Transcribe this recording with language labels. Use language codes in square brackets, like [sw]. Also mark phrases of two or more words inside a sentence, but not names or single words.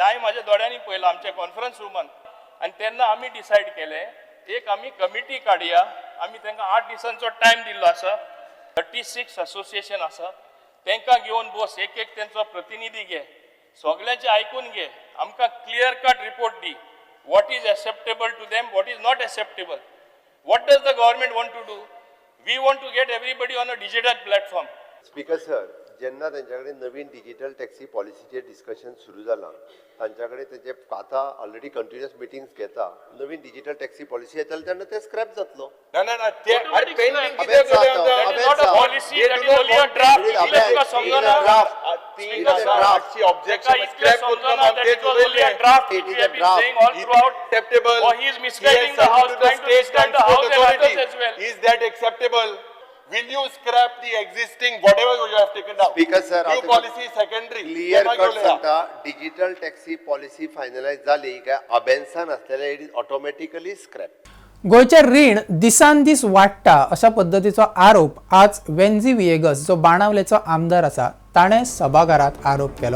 [kok] हांवें म्हाज्या दोळ्यांनी पळयलां आमच्या कॉन्फरन्स रुमान. आनी तेन्ना आमी डिसायड केलें एक आमी कमिटी काडया. आमी तांकां 8 दिसांचो टायम दिल्लो आसा. 36 असोसिएशन आसा. तांकां घेवन बस, एक तेंचो प्रतिनिधी घे, सगळ्यांचे आयकून घे, आमकां [en] clear cut report [kok] दी. [en] What is acceptable to them, what is not acceptable. What does the government want to do? We want to get everybody on a digital platform. Speaker sir, [kok] जेन्ना तेंच्याकडे नवीन [en] digital taxi policy [kok] डिस्कशन सुरू जालां तांच्याकडे तेजे आतां [en] already continuous meetings [kok] घेता नवीन [en] digital taxi policy [kok] येतलो तेन्ना ते स्क्रॅप जातलो. [en] No, no, no. Pending [kok] अबे जाता, [en] That is not a policy, that is only a draft. [kok] इतले तुका समजना. ती [en] objection scrap [kok] करता [en] That it was only a draft. It is We a have been draft. saying all throughout. acceptable. Or he is misguiding the House, trying to misguide the House and others as well. Is that acceptable? Will you scrap the existing whatever you have taken down? Speaker sir, New [mr] आता [en] policy is secondary. [mr] क्लियर तेव्हा कट घेऊया. [kok] सांगता [en] digital taxi policy [kok] फायनलाइज जाली काय अबेन्सान असलेले [en] it is automatically scrap. [kok] गोयचे रीण दिसान दीस वाडटा अशा पद्धतीचो आरोप आज वेन्झी विएगस जो बाणावलेचो आमदार आसा ताणें सभाघरात आरोप केलो.